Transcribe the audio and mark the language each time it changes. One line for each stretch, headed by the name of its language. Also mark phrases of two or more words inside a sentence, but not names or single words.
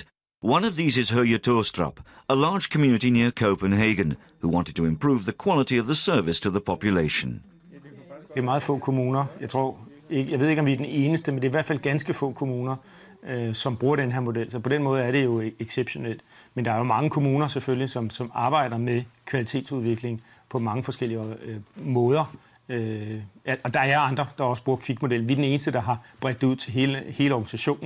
English: One of these is Høje Torstrup, a large community near Copenhagen, who wanted to improve the quality of the service to the population.
Danish: Det er meget få kommuner. Jeg ved ikke, om vi er den eneste, men det er i hvert fald ganske få kommuner, som bruger den her model. Så på den måde er det jo exceptionelt. Men der er jo mange kommuner selvfølgelig, som arbejder med kvalitetsudvikling på mange forskellige måder. Og der er andre, der også bruger kvikmodel. Vi er den eneste, der har bredt det ud til hele organisationen.